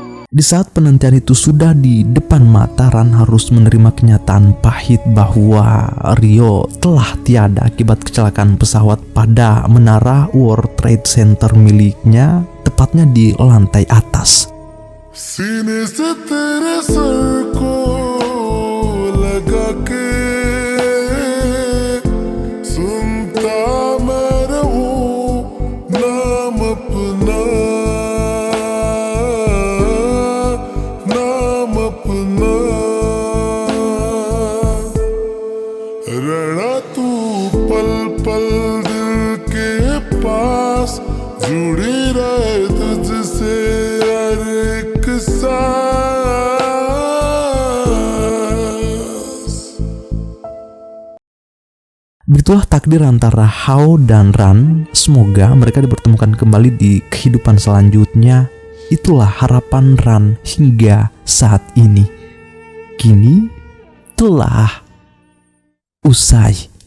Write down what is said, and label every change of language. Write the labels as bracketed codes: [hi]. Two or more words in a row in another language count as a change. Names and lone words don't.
[id] Di saat penantian itu sudah di depan mata, Ran harus menerima kenyataan pahit bahwa Rio telah tiada akibat kecelakaan pesawat pada menara World Trade Center miliknya, tepatnya di lantai atas. [hi] सीने से तेरे सर को लगा के सुनता मैं रहूं नाम अपना रहना तू पल पल दिल के पास जुड़ी रहे तुझसे हर एक सांस. [id] Begitulah takdir antara Hao dan Ran. Semoga mereka dipertemukan kembali di kehidupan selanjutnya. Itulah harapan Ran hingga saat ini. Kini telah usai.